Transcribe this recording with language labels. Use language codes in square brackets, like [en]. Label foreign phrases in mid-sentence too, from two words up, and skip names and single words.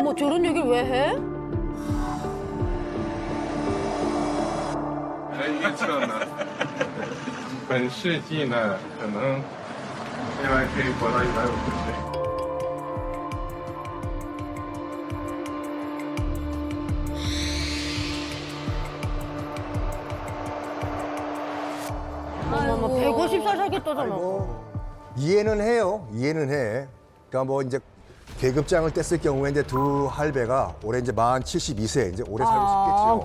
[ko] 뭐 저런 얘기를 왜 해? [zh] 预测呢，本世纪呢，可能未来可以活到150岁。 [ko] 어머, 150살 살겠다잖아. 이해는 해요. 이해는 해. 그러니까 뭐 이제 계급장을 뗐을 경우에 이제 두 할배가 올해 이제 만 72세 이제 오래 살고 싶겠죠.